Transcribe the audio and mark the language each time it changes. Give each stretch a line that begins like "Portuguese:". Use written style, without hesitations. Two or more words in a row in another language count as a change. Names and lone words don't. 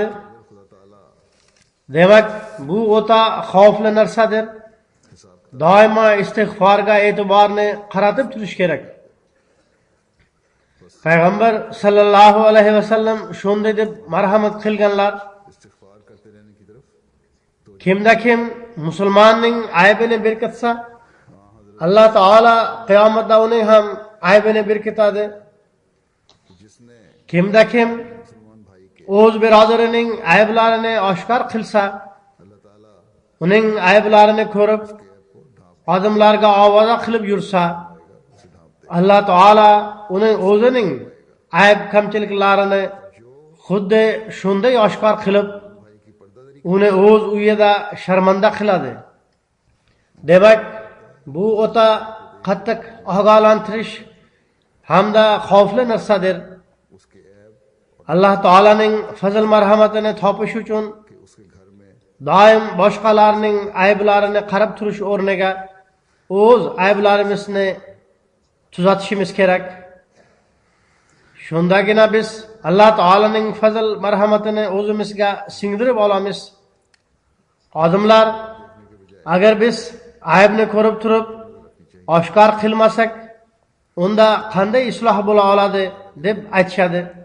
Uzbek: Demak, bu o'ta xavfli narsadir. doimo istig'forga e'tiborni qaratib turish kerak. Payg'ambar
Arabic: صلى الله عليه وسلم
Uzbek: shunday deb marhamat qilganlar:
Hindi: इस्तिग़फ़ार करते रहने की तरफ
Uzbek: kimda kim musulmonning aybini berkitsa, Alloh taolo qiyomatda uning ham aybini berkitadi.
Hindi: जिसने
Uzbek: Kimda kim
Hindi: मुसलमान भाई के
Uzbek: o'z birodarining ayblarini oshkor qilsa,
Hindi: अल्लाह ताला
Uzbek: uning ayblarini ko'rib, odamlarga ovoza qilib yursa, Alloh taolo uning o'zining ayb kamchiliklarini xuddi shunday oshkor qilib, uni o'z uyida sharmanda qiladi. Demak, bu o'ta qattiq ogohlantirish hamda xavfli narsadir.
Hindi: उसके ऐब
Uzbek: Alloh taolaning fazl marhamatini topish uchun
Hindi: कि उसके घर में
Uzbek: doim boshqalarning ayblarini qarab turish o'rniga o'z ayblarimizni tuzatishimiz kerak. Shundagina biz Alloh taolaning fazl marhamatini o'zimizga singdirib olamiz. Odamlar agar biz aybni ko'rib turib oshkor qilmasak, unda qanday isloh bo'la oladi deb aytishadi.